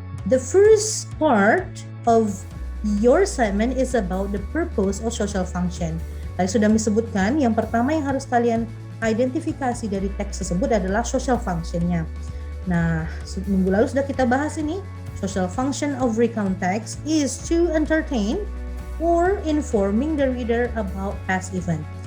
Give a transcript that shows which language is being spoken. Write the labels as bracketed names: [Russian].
[English] The first part of your assignment is about the purpose or social function. [Indonesian] Tadi sudah Miss sebutkan, yang pertama yang harus kalian identifikasi dari teks tersebut adalah social function-nya. Nah, minggu lalu sudah kita bahas ini. [English] Social function of recount text is to entertain or informing the reader about past event.